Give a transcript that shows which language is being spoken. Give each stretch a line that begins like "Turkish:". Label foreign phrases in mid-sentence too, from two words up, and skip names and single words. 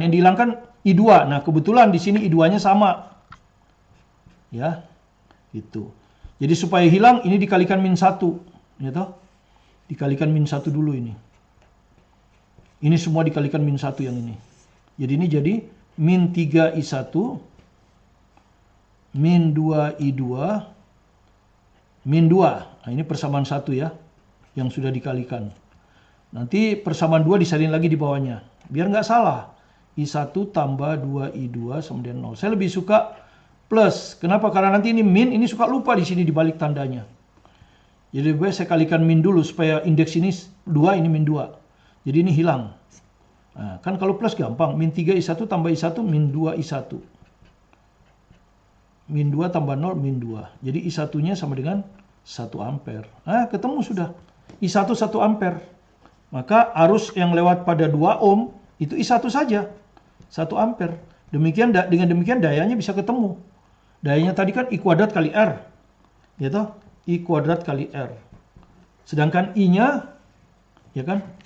Indonesian: Yang dihilangkan I2. Nah, kebetulan di sini I2-nya sama. Ya, gitu. Jadi supaya hilang, ini dikalikan min 1. Ya toh? Dikalikan min 1 dulu ini. Ini semua dikalikan min 1 yang ini. Jadi ini jadi min 3I1, min 2I2, min 2. Nah, ini persamaan 1 ya, yang sudah dikalikan. Nanti persamaan 2 disalin lagi di bawahnya. Biar nggak salah. I1 tambah 2I2 sama dengan 0. Saya lebih suka plus. Kenapa? Karena nanti ini min, ini suka lupa di sini dibalik tandanya. Jadi lebih baik saya kalikan min dulu supaya indeks ini 2, ini min 2. Jadi ini hilang. Nah, kan kalau plus gampang. Min 3I1 tambah I1, min 2I1. Min 2 tambah 0, min 2. Jadi I1-nya sama dengan 1 ampere. Nah, ketemu sudah. I1 1 ampere. Maka arus yang lewat pada 2 ohm, itu I1 saja. 1 ampere. Dengan demikian dayanya bisa ketemu. Dayanya tadi kan I kuadrat kali R. Ya toh? I kuadrat kali R. Sedangkan I-nya, ya kan?